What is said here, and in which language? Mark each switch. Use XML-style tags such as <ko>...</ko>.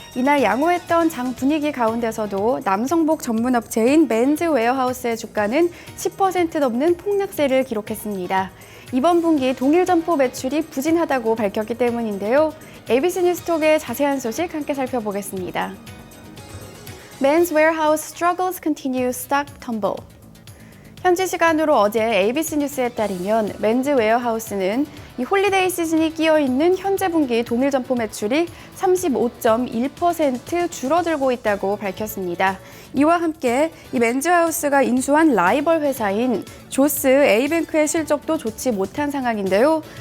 <ko>이날 양호했던 장 분위기 가운데서도 남성복 전문 업체인 맨즈 웨어하우스의 주가는 10% 넘는 폭락세를 기록했습니다. 이번 분기 동일 점포 매출이 부진하다고 밝혔기 때문인데요. ABC 뉴스톡의 자세한 소식 함께 살펴보겠습니다.</ko> <en>Men's Warehouse struggles continue stock tumble.</en> <ko>현지 시간으로 어제 ABC 뉴스에 따르면 맨즈 웨어하우스는 이 홀리데이 시즌이 끼어 있는 현재 분기 동일 점포 매출이 35.1% 줄어들고 있다고 밝혔습니다. 이와 함께 이 맨즈하우스가 인수한 라이벌 회사인 조스 A뱅크의 실적도 좋지 못한 상황인데요.</ko>